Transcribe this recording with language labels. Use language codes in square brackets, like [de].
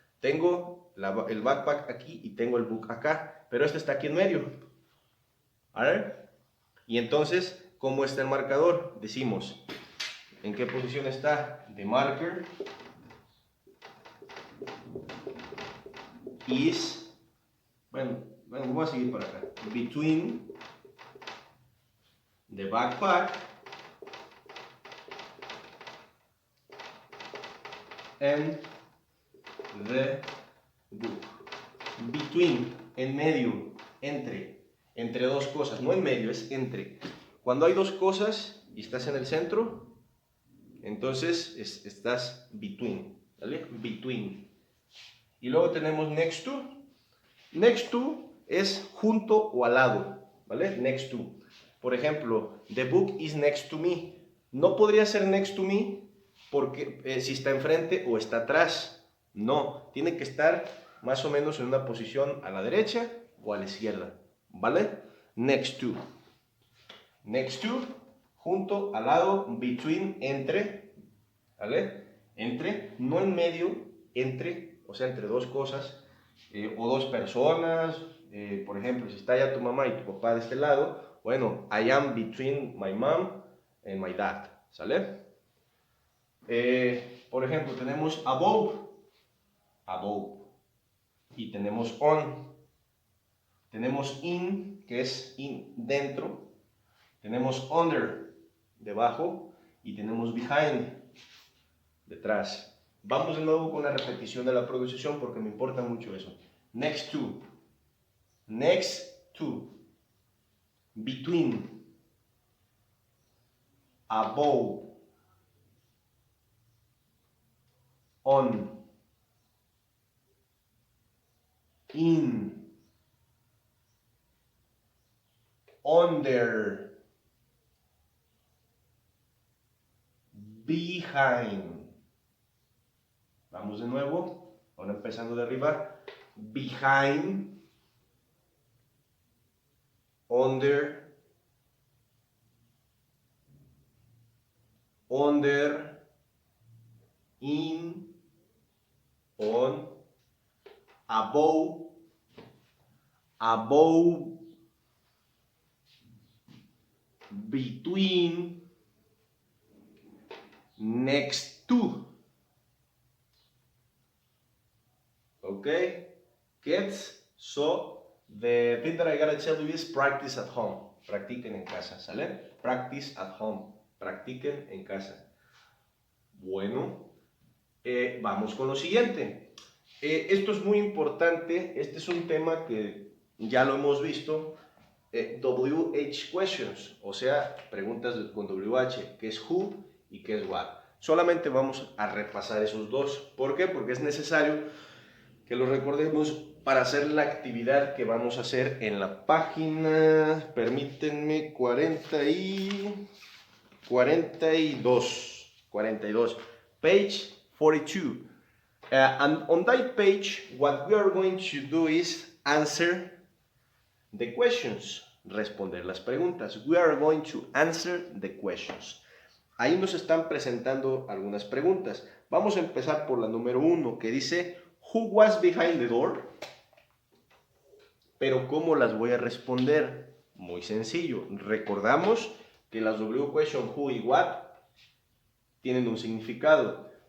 [es] Tengo el backpack aquí y tengo el book acá, pero este está aquí en medio. ¿Vale? Y entonces, ¿cómo está el marcador? Decimos, ¿en qué posición está? [en] The marker is, [es] bueno, voy a seguir para acá. [en] Between the backpack and the book. [es] Between, en medio, entre dos cosas, no en medio, es entre. Cuando hay dos cosas y estás en el centro, entonces estás between, ¿vale? Between. Y luego tenemos next to. Next to es junto o al lado, ¿vale? [en] Next to. [es] Por ejemplo, [en] the book is next to me. [es] No podría ser [en] next to me [es] porque si está enfrente o está atrás. No, tiene que estar más o menos en una posición a la derecha o a la izquierda, ¿vale? Next to. Next to, junto, al lado, between, entre, ¿vale? Entre, no en medio, entre, o sea, entre dos cosas o dos personas. Por ejemplo, si está ya tu mamá y tu papá de este lado, bueno, [en] I am between my mom and my dad, [es] ¿sale? Por ejemplo, tenemos above, above, y tenemos on, tenemos in, que es in, dentro, tenemos under, debajo, y tenemos behind, detrás. Vamos de nuevo con la repetición de la pronunciación porque me importa mucho eso. [en] Next to, next to, between, above, on, in, under, behind. [es] Vamos de nuevo, ahora empezando de arriba. [en] Behind, under, in, on, above, between, next to. Okay, kids, so the thing that I gotta tell you is practice at home. [es] Practiquen en casa, ¿sale? [en] Practice at home. [es] Practiquen en casa. Bueno, vamos con lo siguiente. Esto es muy importante. Este es un tema que ya lo hemos visto. WH questions, o sea, preguntas con WH, que es who, y qué es what. Solamente vamos a repasar esos dos. ¿Por qué? Porque es necesario que lo recordemos para hacer la actividad que vamos a hacer en la página, permítanme, 42, page 42. [en] And on that page, what we are going to do is answer the questions, [es] responder las preguntas. [en] We are going to answer the questions. [es] Ahí nos están presentando algunas preguntas. Vamos a empezar por la número 1, que dice, [en] Who was behind the door? [es] Pero ¿cómo las voy a responder? Muy sencillo. Recordamos que las W question, who y what, tienen un significado.